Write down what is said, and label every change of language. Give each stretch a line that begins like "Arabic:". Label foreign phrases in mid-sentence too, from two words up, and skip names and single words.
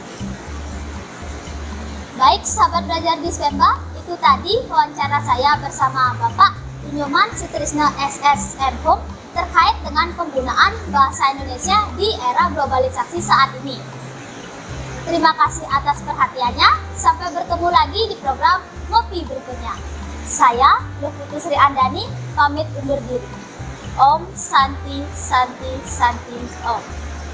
Indonesian: Baik, sahabat belajar di Spemba, itu tadi wawancara saya bersama Bapak Nyoman Sutrisno SSM Home terkait dengan penggunaan bahasa Indonesia di era globalisasi saat ini. Terima kasih atas perhatiannya, sampai bertemu lagi di program Ngopi berikutnya. Saya, Luputu Sri Andani, pamit undur diri.
Sanskrit: Om Santi Santi Santi Om.